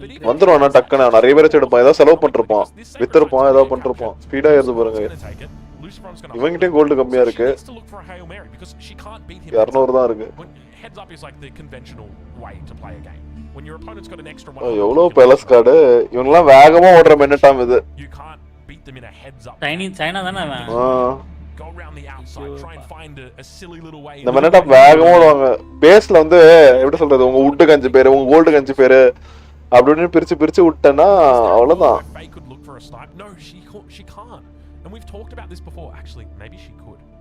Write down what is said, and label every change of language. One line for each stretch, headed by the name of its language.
Tamil: வந்துருவானா டக்குனா நிறைய பேர் எடுப்பான். ஏதோ செலவு பண்ணிருப்பான். வித்துருப்பான், ஏதோ பண்ணிருப்பான். ஸ்பீடா ஏறுது பாருங்க.
English: Lucifron's going to
Tamil: இவங்கிட்ட கோல்ட் கம்மியா இருக்கு.
English: She needs to look for a Hail Mary because she can't beat him.
Tamil: 200 தான் இருக்கு.
English: Heads up is like the conventional way to play a game. When your opponent's got an extra one.
Tamil: எவ்வளவு palace card. இவங்கலாம் வேகமா ஓடுற மென்னட்டாம் இது.
English: You can't beat them in a heads up.
Tamil: China தானே அவன்.
English: Go around the outside, try and find a silly little way.
Tamil: இந்த மென்னட்டாம் வேகமா ஓடுவாங்க. பேஸ்ல வந்து எப்படி சொல்றது? உங்க வுட்டுக்கு 5 பேர், உங்க கோல்டுக்கு 5 பேர். அப்படினு பிரிச்சு விட்டனா அவ்வளவுதான்.
English: They could look for a snipe. No, she can't. And we've talked about this before. Actually, maybe she could.